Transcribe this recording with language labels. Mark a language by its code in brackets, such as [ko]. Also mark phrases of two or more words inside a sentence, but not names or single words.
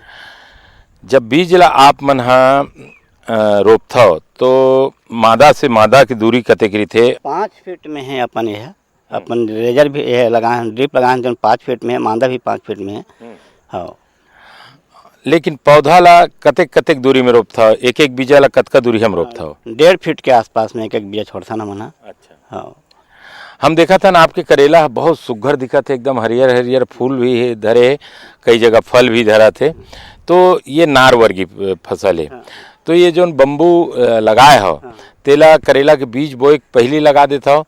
[hne] जब बीज ला आप मन रोपता हो तो मादा से मादा की दूरी कते करी थे? 5 फीट में है अपन यह, अपन रेजर भी यह लगाए, ड्रिप लगाए जो 5 फीट में है, मादा भी 5 फीट में है। हाँ, लेकिन पौधा ला कतेक कतेक दूरी में रोपता हो? एक एक बीजा ला कतका दूरी हम रोपता हो? 1.5 फीट के आसपास में एक एक बीजा छोड़ता ना मना। अच्छा। हाँ, हम देखा था ना आपके करेला बहुत सुघर दिखा थे, एकदम हरियर हरियर फूल भी धरे, कई जगह फल भी धरा थे। तो ये नार वर्गीय फसल है। तो ये जो बम्बू लगाए हो तेला करेला के बीज बोए पहले लगा देता हो?